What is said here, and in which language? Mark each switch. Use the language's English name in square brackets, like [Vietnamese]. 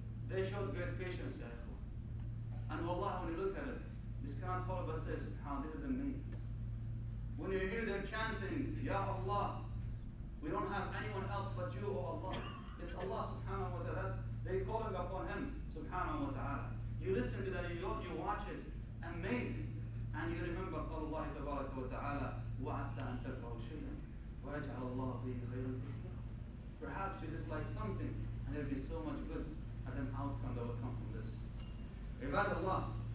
[English] They showed great patience, Ya Ikhwan. And wallah, when you look at it, you just cannot help but say, subhanAllah, this is amazing. When you hear them chanting, Ya Allah, we don't have anyone else but you, O Allah. It's Allah subhanahu wa ta'ala. They calling upon Him subhanahu wa ta'ala. You listen to that, you watch it, amazing. And you remember [Arabic] قول الله تبارك وتعالى وعسى أن تكرهوا شيئا ويجعل الله فيه خيرا كثيرا. [English] Perhaps you dislike something and there will be so much good as an outcome that will come from this. Ibadallah.